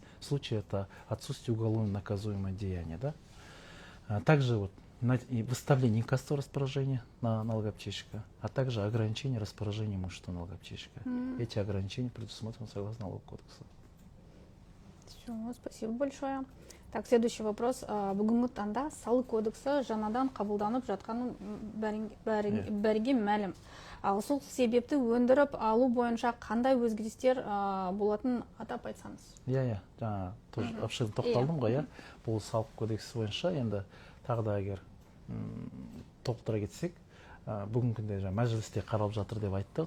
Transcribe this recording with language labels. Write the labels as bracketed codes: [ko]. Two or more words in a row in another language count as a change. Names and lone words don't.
[ru] В случае это отсутствие уголовно наказуемого деяния, да? Также вот и выставление инкассового распоряжения на налогоплательщика, а также ограничение распоряжения имущества налогоплательщика. Эти ограничения предусмотрены согласно налоговому кодексу. Все, спасибо большое. Так, следующий вопрос. [kk] Бүгінгі таңда салық кодексі жаңадан қабылданып жатқаны бәрге мәлім. Сол себепті өндіріп алу бойынша қандай өзгерістер болатын атап айтсаңыз? Иә, жаңа [ru] тоже обширно [kk] тоқталдым ғой, бұл салық кодексі бойынша енді тағы да егер толықтыра кетсек, бүгінгі күнде мәжілісте қаралып жатыр деп айттық.